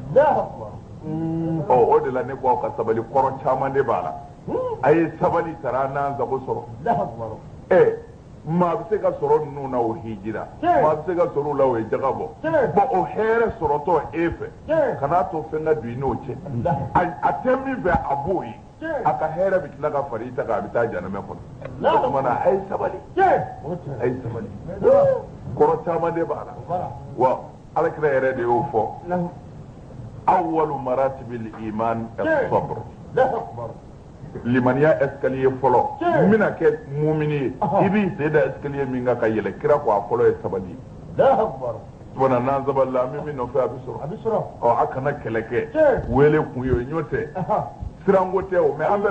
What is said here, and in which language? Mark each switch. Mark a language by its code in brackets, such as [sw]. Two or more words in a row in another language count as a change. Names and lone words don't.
[bm] ma o de la ne ko aw ka sabali kɔrɔ caman de b'a la a ye sabali sara n'an sago sɔrɔ maa bɛ se ka sɔrɔ ninnu na o hijira maa bɛ se ka sɔrɔ o la o ye jaga bɔ bon o hɛrɛ sɔrɔtɔ e fɛ kan'a to fɛn ka don i n'o cɛ a tɛ min fɛ a b'o ye a ka hɛrɛ bɛ tila ka fara i ta kan a bɛ taa janamɛ kɔnɔ o tuma na a ye sabali kɔrɔ caman de b'a la wa alakira yɛrɛ de y'o fɔ [ar] أول مراتب الإيمان الصبر للإيمان [bm] escalier fɔlɔ n bɛna kɛ mumini ye i b'i sen da escalier min kan ka yɛlɛ kira ko a fɔlɔ ye sabali tuma n'an sabalila min bɛ nɔfɛ a bɛ sɔrɔ a kana kɛlɛ kɛ wele kun ye o ɲɔ tɛ siranko tɛ o mɛ an bɛɛ